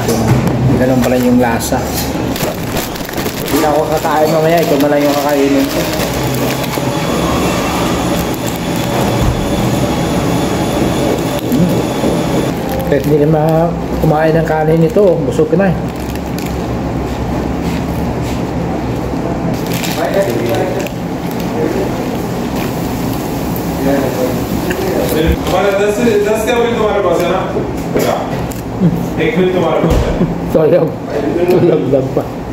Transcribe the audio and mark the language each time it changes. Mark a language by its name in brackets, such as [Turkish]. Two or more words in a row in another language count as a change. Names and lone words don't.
[Filipino] Ganun pala yung lasa. Hindi na ako kakain mamaya, ito na lang yung kakainin ko. Kahit hindi naman kumain ng kanin ito, busog ka na [Hindi] हमारा 10 का बिल तुम्हारे पास है ना? एक बिल तुम्हारे पास है। [Filipino] Tulog lang pa.